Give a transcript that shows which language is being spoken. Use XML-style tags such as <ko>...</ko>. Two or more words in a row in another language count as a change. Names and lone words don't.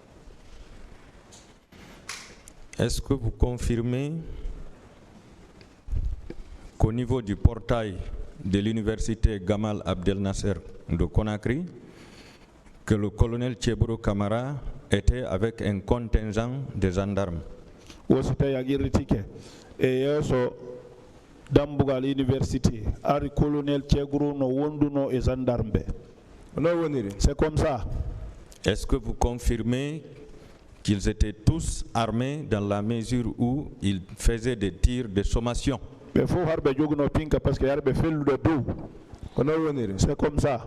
<fr>Est-ce que vous confirmez qu'au niveau du portail de l'université Gamal Abdel Nasser de Conakry, que le colonel Tcheboro Camara était avec un contingent de gendarmes?</fr> <ff>Dambugal University, Ari colonel Tchegro no wonduno</ff> <fr>et gendarme. C'est comme ça. Est-ce que vous confirmez qu'ils étaient tous armés dans la mesure où ils faisaient des tirs de sommation? C'est comme ça.</fr>